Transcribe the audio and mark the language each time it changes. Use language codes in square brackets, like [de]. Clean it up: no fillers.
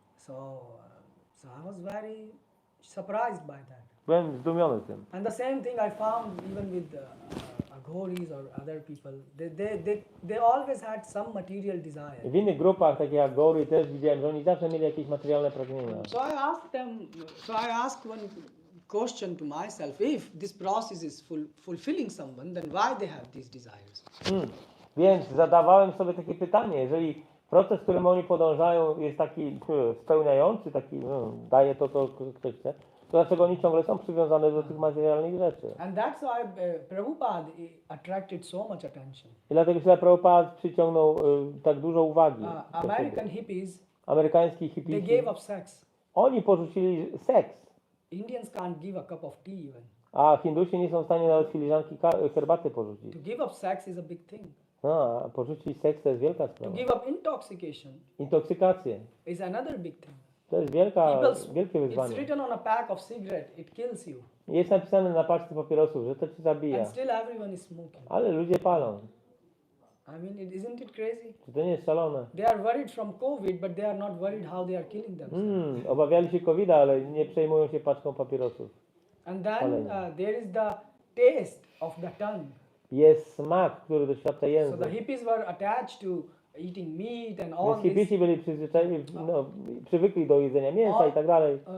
[en] So I was very surprised by that. [pl] Byłem zdumiony tym. [en] And the same thing I found even with Aghoris or other people. They always had some material desire. [pl] W innych grupach, takich jak Gory, też widziałem, że oni zawsze mieli jakieś materialne pragnienia. [en] So I asked one question to myself: if this process is fulfilling someone, then why they have these desires? [pl] Więc zadawałem sobie takie pytanie, jeżeli proces, którym oni podążają, jest taki spełniający, taki daje to, co ktoś chce, to dlaczego oni ciągle są przywiązane do tych materialnych rzeczy? [en] And that's why Prabhupada attracted so much attention. [pl] I dlatego się Prabhupada przyciągnął tak dużo uwagi. do [en] American [pl] siebie. [en] hippies, [pl] Amerykańskich [en] they [pl] hipisów, [en] gave up sex. [pl] oni porzucili seks, [en] Indians can't give a cup of tea even. [pl] a Hindusi nie są w stanie nawet filiżanki herbaty porzucić. [en] To give up sex is a big thing. [pl] No, a porzucić seks to jest wielka [en] To [pl] sprawa. [en] give up intoxication [pl] Intoksykację [en] is another big thing. [pl] to jest wielkie [en] It's [pl] wyzwanie. [en] written on a pack of cigarette, it kills you. [pl] Jest napisane na paczce papierosów, że to ci zabija, [en] And still everyone is smoking. [pl] ale ludzie palą. [en] I mean, isn't it crazy? [pl] Czy to nie jest szalone? [en] They are worried from COVID, but they are not worried how they are killing themselves. [pl] Obawiali się COVID-a, ale nie przejmują się paczką papierosów. [en] And then [pl] Palenia. [en] there is the taste of the tongue. [pl] Jest smak, który doświadcza [en] So the [pl] język. [en] hippies were attached to eating meat and all [pl] Więc [en] this, [pl] hipisi byli przywykli do jedzenia mięsa i tak dalej,